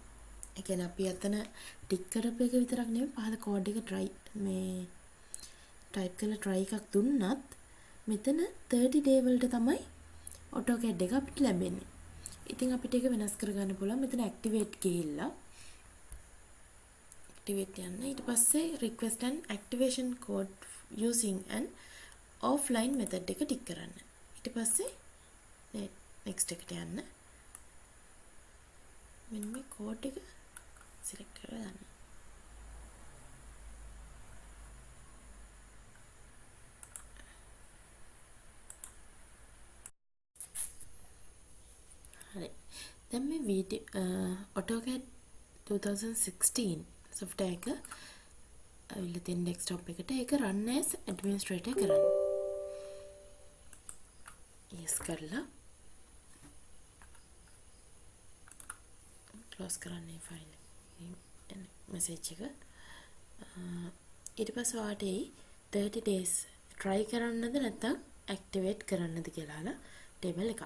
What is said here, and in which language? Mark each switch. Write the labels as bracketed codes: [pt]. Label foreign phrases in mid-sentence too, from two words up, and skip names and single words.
[si] ඒ කියන්නේ අපි අතන ටික් කරපු එක විතරක් නෙමෙයි පහල කෝඩ් එක try මේ type කරලා try එකක් දුන්නත් මෙතන 30 day වලට තමයි AutoCAD එක අපිට ලැබෙන්නේ. ඉතින් අපිට ඒක වෙනස් කරගන්න පුළුවන්. මෙතන activate ගිහිල්ලා activate යන්න. [en] ඊට පස්සේ request an activation code using an offline method [si] එක ටික් කරන්න. ඊට පස්සේ next එකට යන්න. මෙන්න මේ code එක select කරලා ගන්න. හරි. දැන් මේ video AutoCAD 2016 software එක අවිල්ල තියෙන desktop එකට ඒක [en] run as administrator [si] කරන්න. yes කරලා close කරන්න මේ [en] file message [si] එක. ඊට පස්සේ ඔයාලට 30 days try කරන්නද නැත්නම් activate කරන්නද කියලා table එකක්.